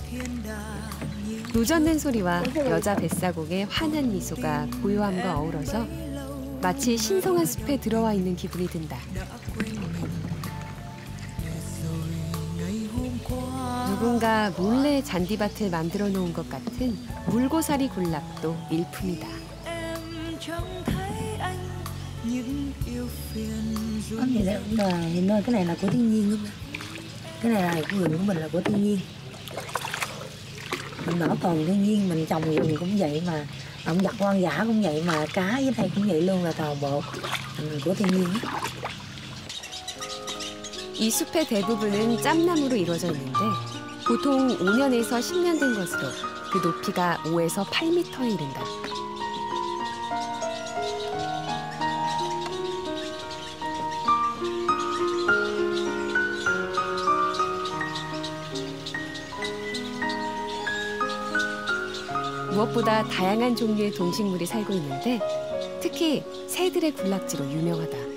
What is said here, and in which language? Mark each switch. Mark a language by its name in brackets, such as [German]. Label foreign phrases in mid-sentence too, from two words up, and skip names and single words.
[Korean] 노젓는 소리와 여자 뱃사공의 환한 미소가 고요함과 어우러져 마치 신성한 숲에 들어와 있는 기분이 든다. 누군가 몰래 잔디밭을 만들어 놓은 것 같은 물고사리 군락도 일품이다. [Vietnamese] Vậy là hiện nơi cái này là của thiên nhiên luôn. Cái này là của vườn của mình là của thiên nhiên. Mình bảo tồn thiên nhiên, mình trồng rừng cũng vậy mà, động vật hoang dã cũng vậy mà, cá với đây cũng vậy luôn, là toàn bộ của thiên nhiên. [Korean] 이 숲의 대부분은 짬나무로 이루어져 있는데 보통 5년에서 10년 된 것으로 그 높이가 5에서 8m에 이른다. 무엇보다 다양한 종류의 동식물이 살고 있는데 특히 새들의 군락지로 유명하다.